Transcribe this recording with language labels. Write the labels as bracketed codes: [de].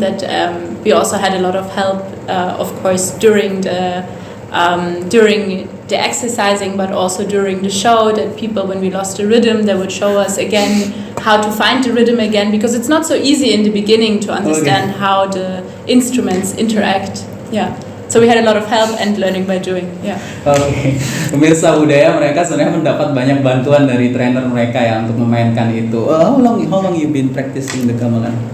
[en] That we also had a lot of help, of course, during the exercising, but also during the show, that people, when we lost the rhythm, they would show us again how to find the rhythm again, because it's not so easy in the beginning to understand how the instruments interact. Yeah. So we had a lot of help and learning by doing. Yeah. Oke. [id] Pemirsa budaya, mereka sebenarnya mendapat banyak bantuan dari trainer mereka ya untuk memainkan itu. [en] How long you been practicing the gamelan?